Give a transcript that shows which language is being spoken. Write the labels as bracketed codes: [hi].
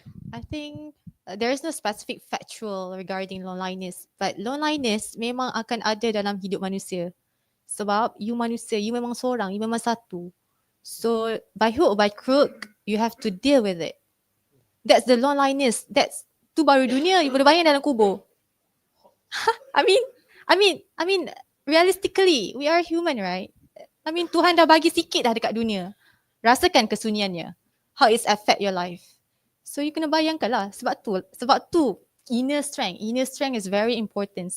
[en] I think there is no specific factual regarding loneliness, but loneliness [ms] memang akan ada dalam hidup manusia. Sebab you manusia, you memang seorang, you memang satu. [en] So by hook or by crook, you have to deal with it. That's the loneliness. [ms] Tu baru dunia, you boleh bayang dalam kubur. [en] I mean, realistically, we are human, right? I mean, [ms] Tuhan dah bagi sikit dah dekat dunia. Rasakan kesunyiannya. [en] How it affect your life. So you [ms] kena bayangkan lah. Sebab tu [en] inner strength is very important.